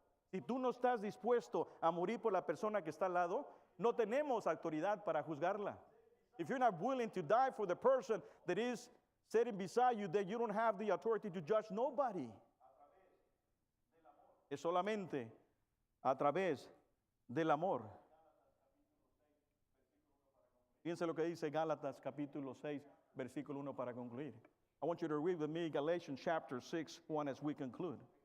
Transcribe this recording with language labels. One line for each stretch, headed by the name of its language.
Spanish: Si tú no estás dispuesto a morir por la persona que está al lado, no tenemos autoridad para juzgarla.
English: If you're not willing to die for the person that is sitting beside you, then you don't have the authority to judge nobody.
Spanish: Es solamente a través del amor. Fíjense lo que dice Gálatas capítulo 6, versículo 1 para concluir.
English: I want you to read with me Galatians chapter 6, 1 as we conclude.